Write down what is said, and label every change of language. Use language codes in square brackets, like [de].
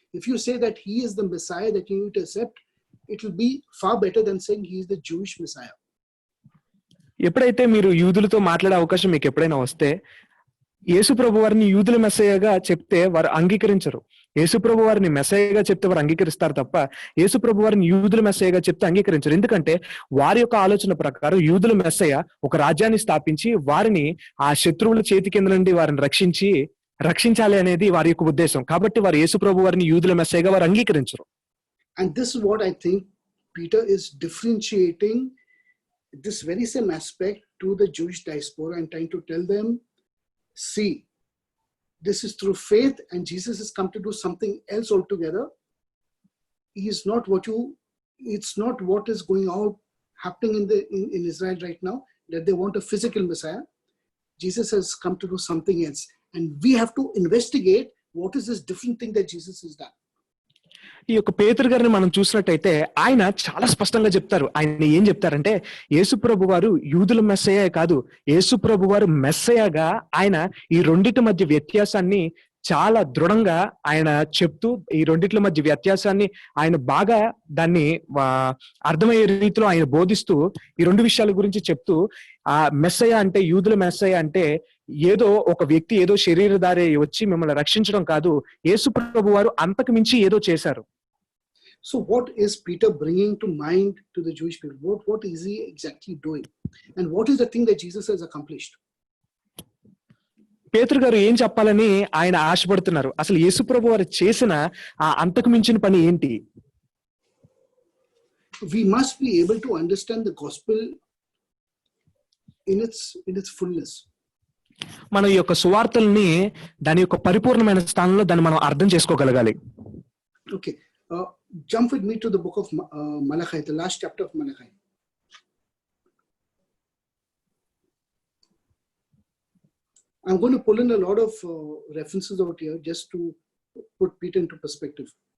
[en] If you say that he is the Messiah that you need to accept, it will be far better than saying he is the Jewish Messiah. [te] ఎప్పుడైతే మీరు యూదులతో మాట్లాడే అవకాశం మీకు ఎప్పుడైనా వస్తే, యేసుప్రభు వారిని యూదుల మెస్సయ్యగా చెప్తే వారు అంగీకరించరు. యేసుప్రభు వారిని మెస్సయ్యగా చెప్తే వారు అంగీకరిస్తారు తప్ప యేసుప్రభు వారిని యూదుల మెస్సయ్యగా చెప్తే అంగీకరించరు. ఎందుకంటే వారి యొక్క ఆలోచన ప్రకారం యూదుల మెస్సయ్య ఒక రాజ్యాన్ని స్థాపించి వారిని ఆ శత్రువుల చేతి కింద నుండి వారిని రక్షించాలి అనేది వారి యొక్క ఉద్దేశం. కాబట్టి వారు యేసుప్రభు వారిని యూదుల మెస్సయ్యగా వారు అంగీకరించరు. [en] And this is what I think Peter is differentiating this very same aspect to the Jewish diaspora and trying to tell them, see, this is through faith and Jesus has come to do something else altogether. He is not it's not what is going out happening in Israel right now, that they want a physical Messiah. Jesus has come to do something else. And we have to investigate what is this different thing that Jesus has done. [te] ఈ యొక్క పేతురు గారిని మనం చూసినట్టయితే ఆయన చాలా స్పష్టంగా చెప్తారు. ఆయన ఏం చెప్తారంటే, యేసుప్రభు వారు యూదుల మెస్సయ్య కాదు, యేసుప్రభు వారు మెస్సయ్యగా ఆయన ఈ రెండిటి మధ్య వ్యత్యాసాన్ని చాలా దృఢంగా ఆయన చెప్తూ, ఈ రెండిట్ల మధ్య వ్యత్యాసాన్ని ఆయన బాగా దాన్ని అర్థమయ్యే రీతిలో ఆయన బోధిస్తూ ఈ రెండు విషయాల గురించి చెప్తూ, ఆ మెస్సయ్య అంటే, యూదుల మెస్సయ్య అంటే ఏదో ఒక వ్యక్తి ఏదో శరీరధారి వచ్చి మిమ్మల్ని రక్షించడం కాదు, యేసుప్రభు వారు అంతకు మించి ఏదో చేశారు. [en] So what is Peter bringing to mind to the Jewish people? What is he exactly doing? And what is the thing that Jesus has accomplished? [te] పేతురు గారు ఏం చెప్పాలని ఆయన ఆశపడుతున్నారు? అసలు యేసుప్రభు వారు చేసిన ఆ అంతకు మించిన పని ఏంటి? [en] We must be able to understand the gospel in its fullness. [te] మనం ఈ యొక్క సువార్తల్ని దాని యొక్క పరిపూర్ణమైన స్థానంలో దాన్ని మనం అర్థం చేసుకోగలగాలి. [en] Okay. Jump with me to the book of Malachi, the last chapter of Malachi. I'm going to pull in a lot of references out here just to put Peter into perspective.